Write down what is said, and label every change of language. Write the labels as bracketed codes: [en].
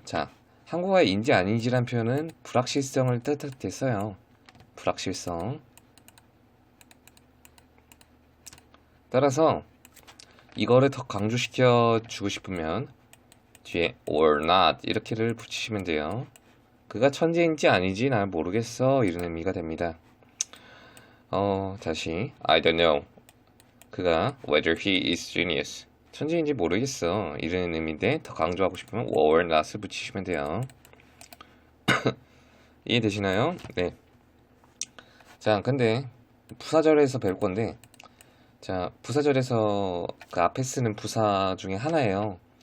[ko] 자, 한국어의 인지 아닌지란 표현은 불확실성을 뜻했어요. 불확실성. 따라서 이거를 더 강조시켜 주고 싶으면 뒤에 or not 이렇게를 붙이시면 돼요. 그가 천재인지 아닌지 난 모르겠어 이런 의미가 됩니다. 다시 [en] I don't know. [ko] 그가 [en] whether he is genius. [ko] 천재인지 모르겠어 이런 의미인데 더 강조하고 싶으면 or not을 붙이시면 돼요. 이해되시나요? 네. 자, 근데 부사절에서 배울 건데, 자, 부사절에서 그 앞에 쓰는 부사 중에 하나예요.